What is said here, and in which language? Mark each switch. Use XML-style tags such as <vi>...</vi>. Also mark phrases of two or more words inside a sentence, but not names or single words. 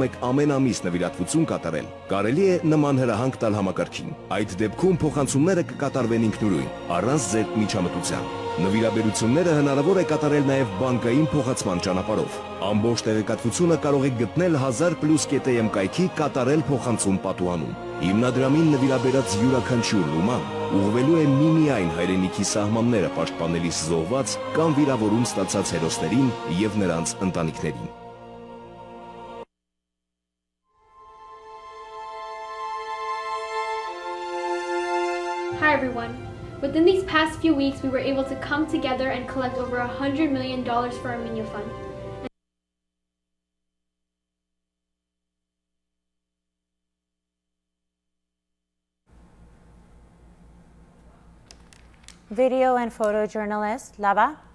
<hy>եք ամեն ամիս նվիրատվություն կատարել, կարելի է նման հրահանգ տալ համակարգին։ Այդ դեպքում փոխանցումները կկատարվեն ինքնուրույն, առանց ձեր միջամտության։ Նվիրաբերությունները հնարավոր է կատարել նաև բանկային փոխացման ճանապարհով։ Ամբողջ տեղեկատվությունը կարող եք գտնել 1000+ կայքի կատարել փոխանցում պատուհանում։ Հիմնադրամին նվիրաբերած յուրաքանչյուր լուման ուղղվելու է միմիայն հայրենիքի սահմանները պաշտպանելիս զոհված կամ վիրավորում ստացած հերոսներին եւ նրանց ընտանիքներին։</hy> <en>Hi everyone. Within these past few weeks, we were able to come together and collect over $100 million for Armenia Fund. Video and photojournalist, Lava.</en>